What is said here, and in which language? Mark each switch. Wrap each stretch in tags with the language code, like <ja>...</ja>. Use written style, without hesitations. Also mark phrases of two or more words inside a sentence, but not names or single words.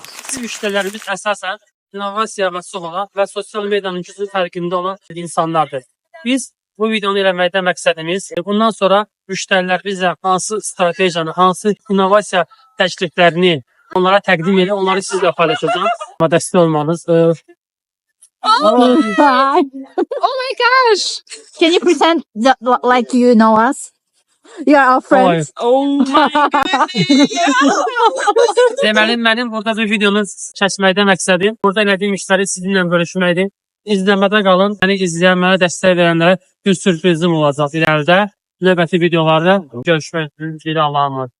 <az>Bizim müştərilərimiz əsasən innovasiya və sığorta və sosial medianın güclü fərqində olan insanlardır. Biz bu videonu eləməkdə məqsədimiz bundan sonra müştərilər bizə hansı stratejiyanı, hansı innovasiya təkliflərini onlara təqdim edir, onları sizlə paylaşacağım. Dəstək olmanız.</az> <en>Oh my gosh! Can you pretend like you know us? You are our friends. Oh my goodness!</en> <az>Deməli, mənim burada bu videonu çəkməkdə məqsədim burada elədiyim işləri sizinlə bölüşməkdir. İzləmədə qalın. Məni izləyən, mənə dəstək verənlərə bir sürprizim olacaq irəlidə. Növbəti videolarda görüşmək üzrə, Allah'a emanet.</az>